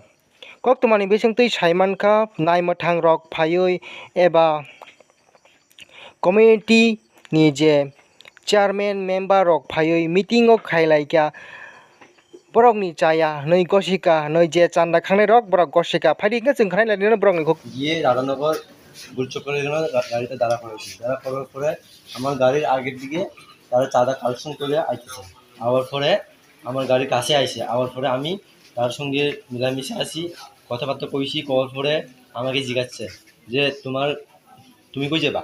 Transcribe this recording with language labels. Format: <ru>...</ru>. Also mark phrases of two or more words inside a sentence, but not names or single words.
<trp>Koktumani bising tui saimanka naimathang rok phaioi eba community ni je</trp> <en>chairman member</en> <trp>rok phaioi meeting o khailaika borok ni chaya noi gosika noi je chanda khangnai rok borok gosika phaidi ke jeng khanai lai borok ni</trp> <bn>গিয়ে রাধানগর গুলচক্করের জন্য গাড়িতে দাঁড়া করেছি। দাঁড়া করার পরে আমার গাড়ির আগের দিকে তারা চাঁদা কালেকশন করে আইতেছে। আবার পরে আমার গাড়ির কাছে আইসে। আবার পরে আমি তার সঙ্গে মিলামিশে আসি, কথাবার্তা কইছি। কওয়ার পরে আমাকে জিজ্ঞাসছে যে তুমি কই যাবা?</bn>